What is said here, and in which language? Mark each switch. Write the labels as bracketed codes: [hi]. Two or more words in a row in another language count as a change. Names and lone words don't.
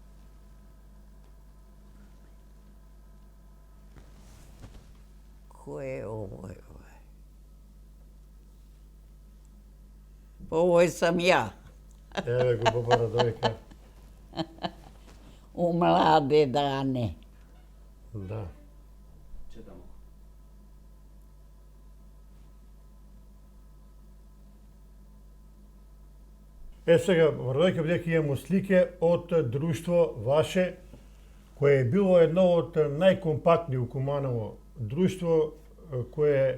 [sr] Ko je ovo? Ovo sam ja. Evo ga Boba Radojka. U mlade dane. Da. [mk] Сега, Радојка, бидејќи имамо слике од друштво ваше, кое е било едно од најкомпактни у Куманово друштво, кое